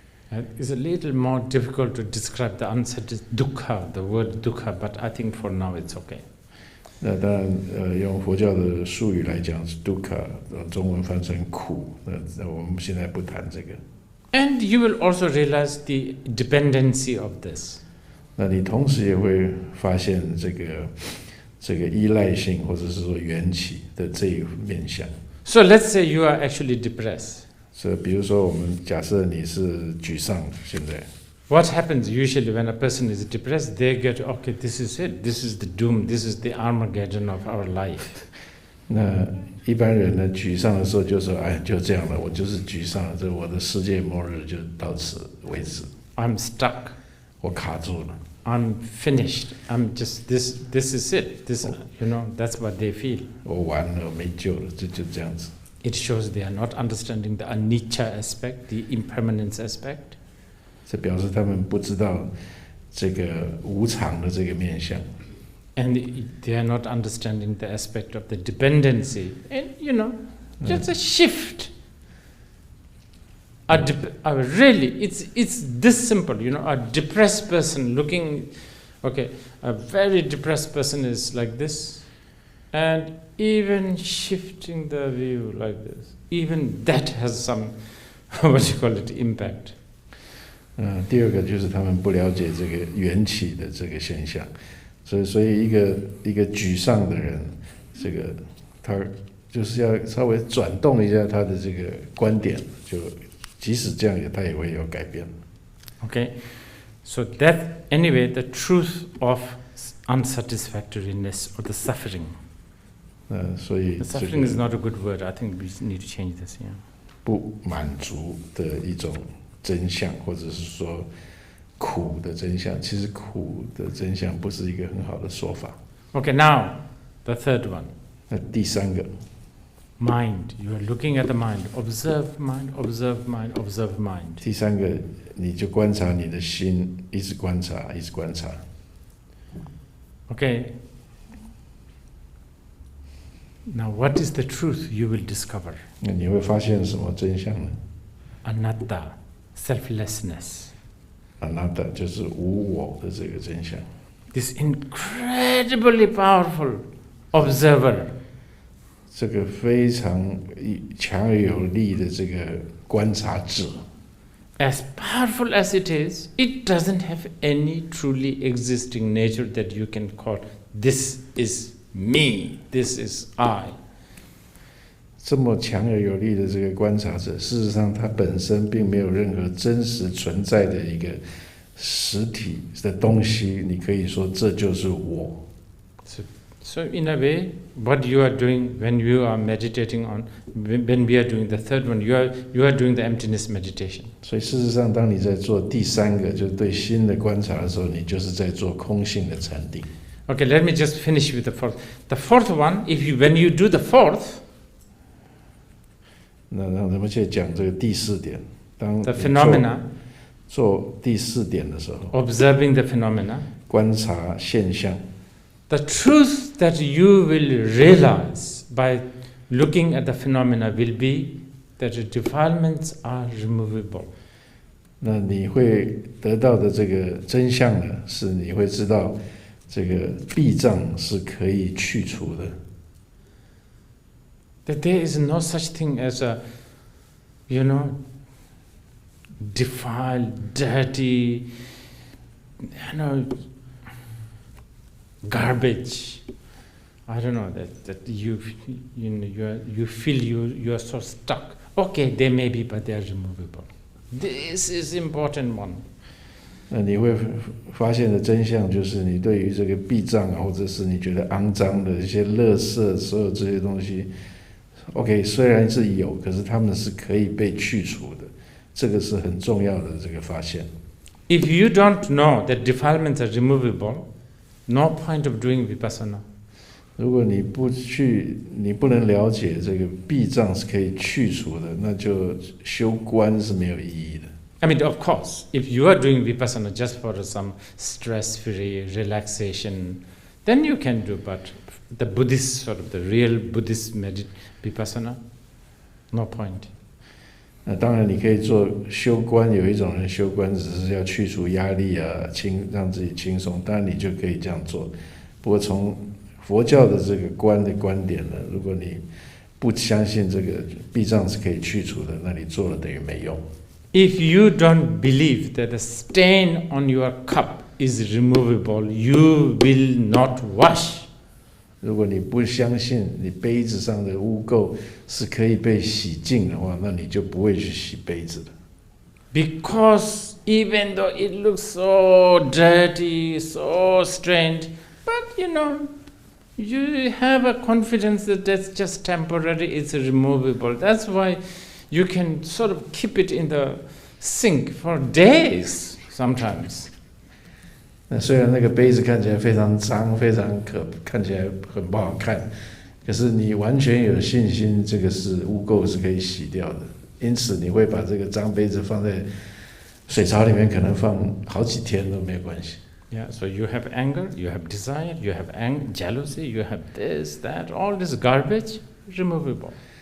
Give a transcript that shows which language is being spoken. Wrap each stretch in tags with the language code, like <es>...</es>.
<en>It's a little more difficult to describe the dukkha, the word dukkha, but I think for now it's okay.</en> <zh>那当然，用佛教的术语来讲是 dukkha， 中文翻成苦。那我们现在不谈这个。</zh> <en>And you will also realize the dependency of this.</en> <zh>那你同时也会发现这个依赖性，或者是说缘起的这一面向。</zh> <en>So let's say you are actually depressed.</en> <zh>所以，比如说，我们假设你是沮丧，现在。</zh> <en>What happens usually when a person is depressed? They get, okay, this is it. This is the doom. This is the Armageddon of our life.</en> <zh>那一般人呢，沮丧的时候就说：“哎，就这样了，我就是沮丧，这我的世界末日就到此为止。”</zh> <en>I'm stuck.</en> <zh>我卡住了。</zh> <en>I'm finished. I'm just this. This is it. That's what they feel.</en> <zh>我完了，没救了，就这样子。</zh> <en>It shows they are not understanding the anicca aspect, the impermanence aspect.</en> <zh>这表示他们不知道这个无常的这个面向。</zh> <en>And they are not understanding the aspect of the dependency. And, just a shift. Really, it's this simple. A depressed person looking, a very depressed person is like this. And even shifting the view like this, even that has some, impact.</en> <zh>第二个就是他们不了解这个缘起的这个现象，所以一个沮丧的人，这个他就是要稍微转动一下他的这个观点，就即使这样他也会有改变。</zh> <en>Okay, so that anyway the truth of unsatisfactoriness or the suffering.</en> <zh>所以</zh> <en>the suffering is not a good word. I think we need to change this. Yeah.</en> <zh>不满足的一种真相，或者是说苦的真相，其实苦的真相不是一个很好的说法。</zh> <en>Okay, now the third one.</en> <zh>那第三个</zh> <en>Mind. You are looking at the mind. Observe mind, observe mind, observe mind.</en> <zh>第三个，你就观察你的心，一直观察，一直观察。</zh> <en>Okay. Now, what is the truth you will discover?</en> <zh>那你会发现什么真相呢？</zh> <en>Anatta, selflessness.</en> <zh>Anatta 就是无我的这个真相。</zh> <en>This incredibly powerful observer.</en> <zh>这个非常强而有力的这个观察者。</zh> <en>As powerful as it is, it doesn't have any truly existing nature that you can call this is me, this is I.</en> <zh>这么强而有力的这个观察者，事实上他本身并没有任何真实存在的一个实体的东西，你可以说这就是我。</zh> <en>So in a way, what you are doing when you are meditating on, when we are doing the third one, you are doing the emptiness meditation.</en> <zh>所以事实上，当你在做第三个，就是对心的观察的时候，你就是在做空性的禅定。</zh> <en>Okay, let me just finish with the fourth. The fourth one, when you do the fourth,</en> <zh>那让咱们去讲这个第四点，当</zh> <en>the phenomena,</en> <zh>做第四点的时候，</zh> <en>observing the phenomena,</en> <zh>观察现象。</zh> <en>the truth that you will realize by looking at the phenomena will be that the defilements are removable.</en> <zh>那你会得到的这个真相呢，是你会知道这个弊障是可以去除的。</zh> <en>That there is no such thing as a, defiled, dirty, garbage. I don't know that you feel you are so stuck. Okay, they may be, but they are removable. This is important one.</en> <zh>那你会发现的真相就是，你对于这个弊障啊，或者是你觉得肮脏的一些垃圾，所有这些东西 ，OK， 虽然是有，可是它们是可以被去除的，这个是很重要的这个发现。</zh> <en>If you don't know that defilements are removable, no point of doing vipassana.</en> <zh>如果你不能了解这个弊障是可以去除的，那就修观是没有意义的。</zh> <en>I mean, of course, if you are doing vipassana just for some stress-free relaxation, then you can do. But the Buddhist the real Buddhist vipassana, no point.</en> <zh>那当然，你可以做修观，有一种人修观只是要去除压力啊，让自己轻松，当然你就可以这样做。不过从佛教的这个观的观点呢，如果你不相信这个弊障是可以去除的，那你做了等于没用。</zh> <en>If you don't believe that the stain on your cup is removable, you will not wash.</en> <zh>如果你不相信你杯子上的污垢是可以被洗净的话，那你就不会去洗杯子的。</zh> <en>Because even though it looks so dirty, so strange, but you have a confidence that that's just temporary, it's removable. That's why you can sort of keep it in the sink for days sometimes.</en> <zh>那虽然那个杯子看起来非常脏，看起来很不好看，可是你完全有信心，这个是污垢是可以洗掉的。因此，你会把这个脏杯子放在水槽里面，可能放好几天都没有关系。</zh> <en>Yeah, so you have anger, you have desire, you have jealousy, you have this, that, all this garbage, removable.</en>